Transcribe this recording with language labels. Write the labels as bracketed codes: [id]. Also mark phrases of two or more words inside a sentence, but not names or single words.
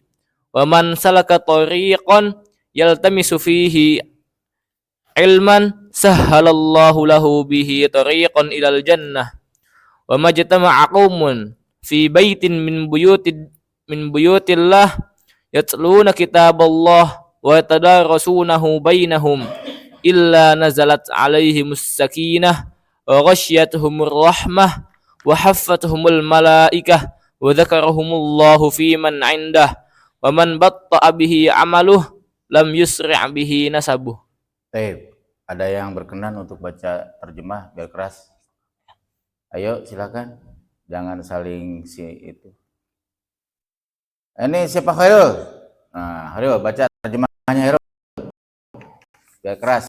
[ar] ومن سلك طريقا يلتمس فيه علما سهل الله له به طريقا إلى الجنة. وما اجتمع قوم في بيت من بيوت الله يتلون كتاب الله ويتدارسونه بينهم إلا نزلت عليهم السكينة وغشيتهم الرحمة وحفتهم الملائكة وذكرهم الله فيمن عنده ومن بطأ به عمله لم يسرع به نسبه. [id] Baik, ada yang berkenan untuk baca terjemah biar keras? Ayo silakan, jangan saling itu. Ini siapa Khairul? Nah, Khairul baca terjemahnya Khairul. Biar keras.